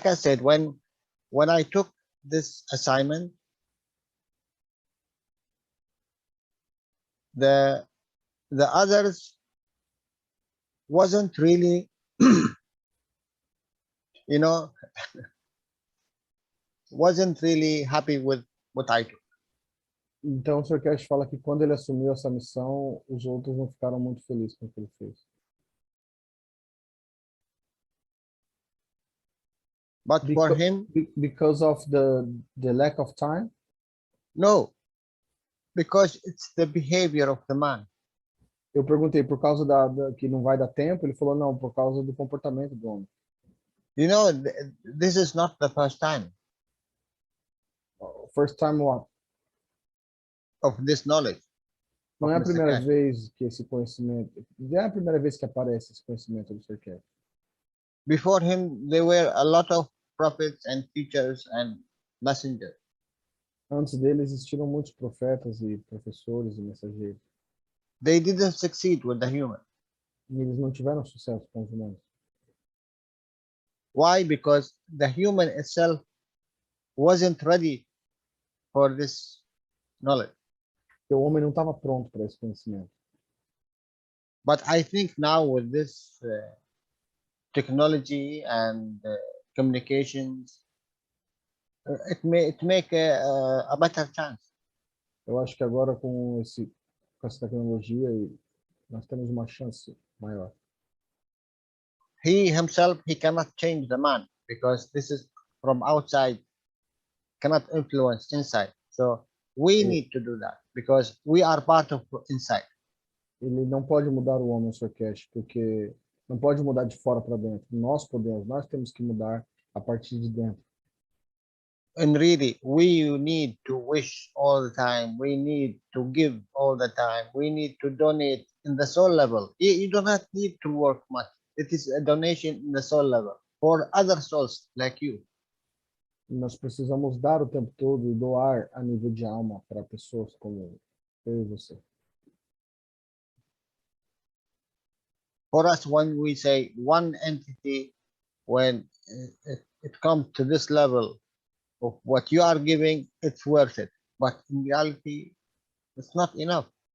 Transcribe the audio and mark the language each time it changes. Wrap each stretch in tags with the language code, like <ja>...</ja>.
<en>Kat said when I took this assignment, the others wasn't really you know wasn't really happy with what I took.</en> <pt>Então o Sr. Cash fala que quando ele assumiu essa missão, os outros não ficaram muito felizes com o que ele fez.</pt> <en>But for him, Because of the lack of time? no, because it's the behavior of the man.</en> <pt>Eu perguntei por causa que não vai dar tempo, ele falou não, por causa do comportamento do homem.</pt> <en>You know, this is not the first time First time what? of this knowledge.</en> <pt>Não é a</pt> <en>Mr.</en> <pt>primeira Cash. vez que esse conhecimento, não é a primeira vez que aparece esse conhecimento do Sr. Cash.</pt> <en>Before him, there were a lot of prophets and teachers and messengers.</en> <pt>Antes dele existiram muitos profetas e professores e mensageiros.</pt> <en>They didn't succeed with the human.</en> <pt>E eles não tiveram sucesso com os humanos.</pt> <en>Why? Because the human itself wasn't ready for this knowledge.</en> <pt>Porque o homem não estava pronto para esse conhecimento.</pt> <en>But I think now with this technology and communications, it make a better chance.</en> <pt>Eu acho que agora com essa tecnologia nós temos uma chance maior.</pt> <en>He himself, he cannot change the man because this is from outside, cannot influence inside. So we need to do that because we are part of inside.</en> <pt>Ele não pode mudar o homem, Sr. Cash, porque não pode mudar de fora para dentro. Nós podemos, nós temos que mudar a partir de dentro.</pt> <en>And really, we need to wish all the time. We need to give all the time. We need to donate in the soul level. You do not need to work much. It is a donation in the soul level for other souls like you.</en> <pt>Nós precisamos dar o tempo todo e doar a nível de alma para pessoas como eu e você.</pt> <en>For us, when we say one entity, when it comes to this level of what you are giving, it's worth it. But in reality, it's not enough.</en>